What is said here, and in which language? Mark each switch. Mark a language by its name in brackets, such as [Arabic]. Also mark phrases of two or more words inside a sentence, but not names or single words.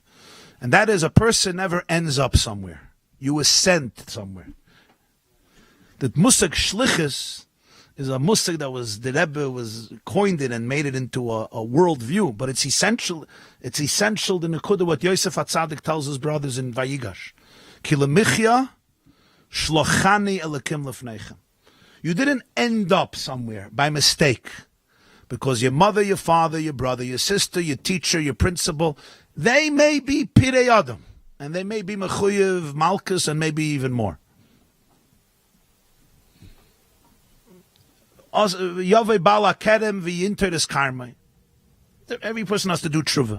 [English] And that is, a person never ends up somewhere. You were sent somewhere. The [Hebrew] מושג שליחות [English] is a musig that the Rebbe was coined it and made it into a worldview, but it's essential. It's essential. The Nekuda what Yosef HaTzadik tells his brothers in Vayigash, [Hebrew] כי למחיה שלחני אלקים לפניכם. [English] You didn't end up somewhere by mistake, because your mother, your father, your brother, your sister, your teacher, your principal, they may be [Hebrew] פראי אדם, [English] and they may be [Hebrew] מחויב מלכות, [English] and maybe even more. Every person has to do tshuva.